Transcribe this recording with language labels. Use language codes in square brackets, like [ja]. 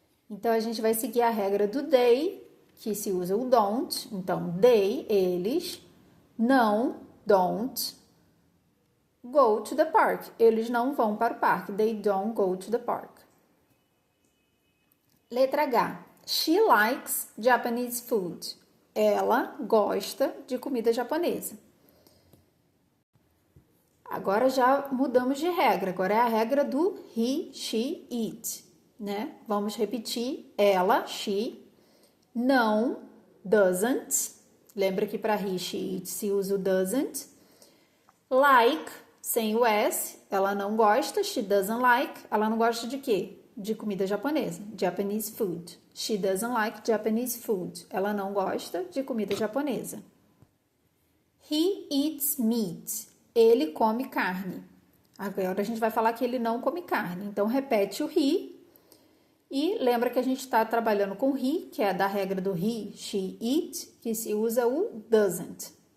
[pt] Então, a gente vai seguir a regra do they, que se usa o don't. Então, [en] they, [pt] eles, não, [en] don't, go to the park. [pt] Eles não vão para o parque. [en] They don't go to the park. [pt] Letra H. [en] She likes Japanese food. [pt] Ela gosta de comida japonesa. Agora já mudamos de regra. Agora é a regra do he, she, it, né? Vamos repetir. Ela, she, não, doesn't. Lembra que para he, she, it se usa o doesn't. Like, sem o S, ela não gosta. [en] She doesn't like. [pt] Ela não gosta de quê? De comida japonesa. [en] Japanese food. She doesn't like Japanese food. [pt] Ela não gosta de comida japonesa. [en] He eats meat. [pt] Ele come carne. Agora a gente vai falar que ele não come carne. Então, repete o he. E lembra que a gente está trabalhando com he, que é da regra do he, she, it, que se usa o doesn't.